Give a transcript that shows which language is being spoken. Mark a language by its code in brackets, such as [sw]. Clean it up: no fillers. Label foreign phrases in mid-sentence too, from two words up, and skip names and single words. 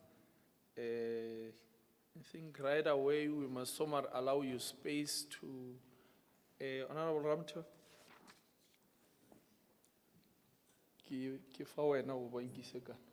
[en] I think right away we must somewhat allow you space to, Honorable Ramto. [tn] Ke fa wena o ba nkise kana.